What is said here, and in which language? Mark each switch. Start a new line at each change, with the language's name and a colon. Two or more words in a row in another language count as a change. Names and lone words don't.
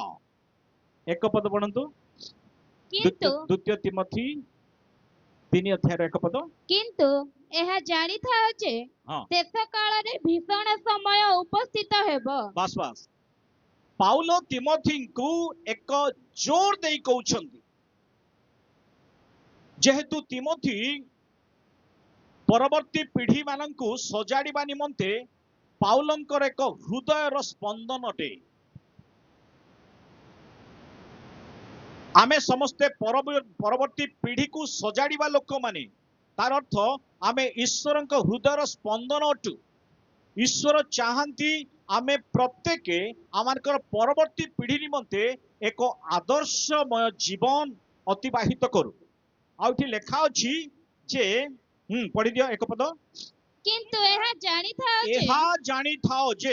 Odia: ଏକ ପଦ ପଢ଼ନ୍ତୁ, ଦ୍ୱିତୀୟ ତିମୋଥି 3 ଅଧ୍ୟାୟ 1 ପଦ। किंतु ଏହା ଜାଣି ଥାଅ ଯେ ଶେଷ କାଳ ରେ ଭୀଷଣ ସମୟ ଉପସ୍ଥିତ ହେବ। ବସ ବସ ପାଉଲ ତିମୋଥି କୁ ଏକ ଜୋର ଦେଇ କହୁଛନ୍ତି, ଯେହେତୁ ତିମୋଥି ପରବର୍ତ୍ତୀ ପିଢ଼ି ମାନଙ୍କୁ ସଜାଡ଼ିବା ନିମନ୍ତେ ପାଉଲଙ୍କର ଏକ ହୃଦୟର ସ୍ପନ୍ଦନ ଅଟେ। ଆମେ ସମସ୍ତେ ପରବର୍ତ୍ତୀ ପିଢ଼ି କୁ ସଜାଡ଼ିବା ଲୋକ ମାନେ, ତାର ଅର୍ଥ ଆମେ ଈଶ୍ୱର ହୃଦୟର ସ୍ପନ୍ଦନ ଅଟୁ। ଈଶ୍ୱର ଚାହାନ୍ତି ଆମେ ପ୍ରତ୍ୟେକ ଆମମାନଙ୍କର ପରବର୍ତ୍ତୀ ପିଢ଼ି ନିମନ୍ତେ ଏକ ଆଦର୍ଶମୟ ଜୀବନ ଅତିବାହିତ କରୁ। ଆଉଠି ଲେଖା ଅଛି ଯେ ପଢ଼ି ଦିଅ ଏକ ପଦ। କିନ୍ତୁ ଏହା ଜାଣି ଥାଅ ଯେ